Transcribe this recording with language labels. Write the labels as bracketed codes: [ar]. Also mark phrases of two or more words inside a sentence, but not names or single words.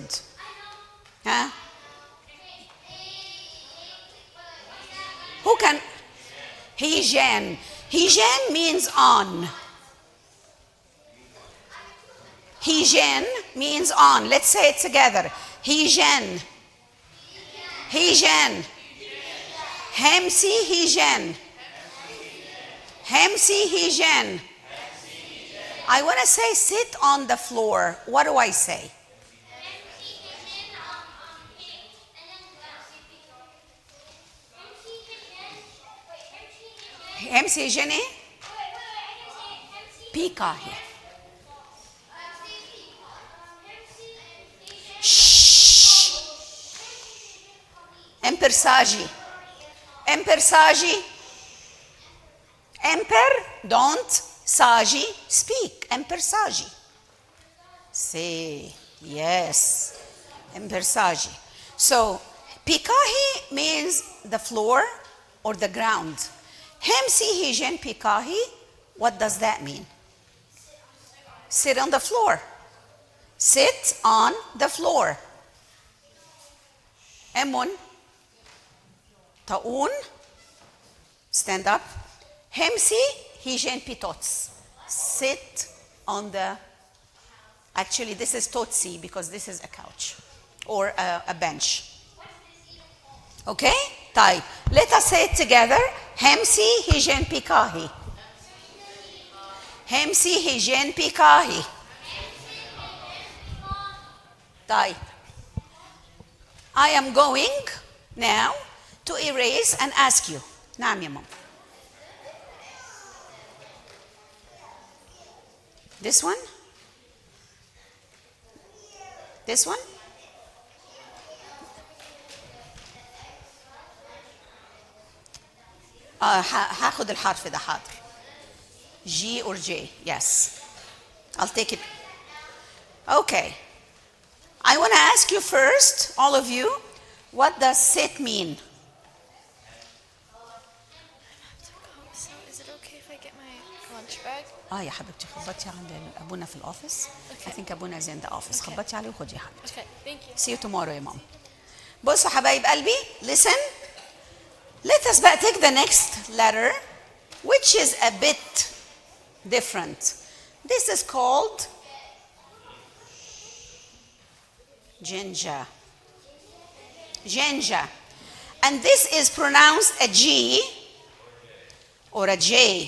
[en] Huh? Who can? [cop] Hijen. Hijen [en] means on. Hijen means on. Let's say it together. [cop] Hijen. Hijen. Hemsi hijen. Hemsi hijen. [en] I want to say sit on the floor. What do I say? [cop] Hemsi hijen eh? Pikahi. Shh. Empersagi. Empersagi. Emper, [en] don't. Sagi, speak. Empersagi. Say, yes. Empersagi. So, pikahi means the floor or the ground. [cop] Hemsi hijen pikahi, [en] what does that mean? Sit on the floor. Sit on the floor. [cop] Emun. Taun. [en] Stand up. [cop] Hemsi hijen pitots. [en] Sit on the, actually this is totsi because this is a couch or a bench. Okay? طيب. Let us say it together. [cop] Hemsi hijen pikahi. Hemsi hijen pikahi. [ar] طيب. [en] I am going now to erase and ask you. [ar] نعم يا ماما. [en] This one? This one? [ar] هاخد الحرف ده حاضر. [en] G or J, yes. I'll take it. Okay. I want to ask you first, all of you, what does sit mean? So is it okay if I get my lunch bag? [ar] يا حبيبتي خبطي عند ابونا في الاوفيس. [en] I think ابونا is in the office. [ar] خبطي عليه وخدي يا حبيبتي. [en] Okay, thank you. See you tomorrow [ar] يا ماما. بصوا حبايب قلبي, [en] listen. Let us بقى take the next letter, which is a bit different. This is called Jinja. Jinja. And this is pronounced a G or a J.